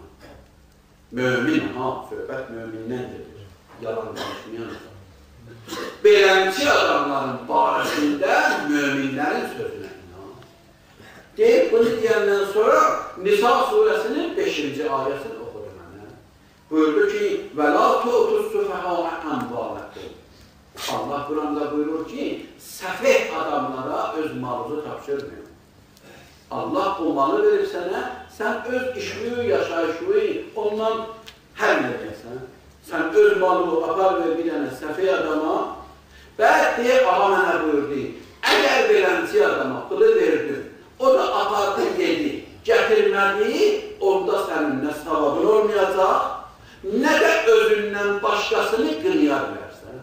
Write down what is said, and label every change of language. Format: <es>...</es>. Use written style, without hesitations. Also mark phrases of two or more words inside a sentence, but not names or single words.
<az>Mömin, söhbət mömindən gedir, yalan danışmayan adam. Beləmçi adamların barəsində möminlərin sözünə inan. Deyib, bunu deyəndən sonra Nisa surəsinin 5-ci ayəsini oxudu mənə. Buyurdu ki,</az> <ar>وَلَا تُؤْتُوا السُّفَهَاءَ أَمْوَالَكُمْ.</ar> <az>Allah Quranda buyurur ki, səfeh adamlara öz malını tapşırmıyor. Allah o malı verib sənə, sən öz işliyi, yaşayışlığı ondan həll edəcəksən. Sən öz malını apar ver bir dənə səfeh adama, bəd deyə ağa mənə buyurdu, əgər beləmçi adama pılı verdi, o da apardı yedi, gətirmədi, onda sənin nə savabın olmayacaq, nə də özündən başqasını qınaya bilərsən.</az>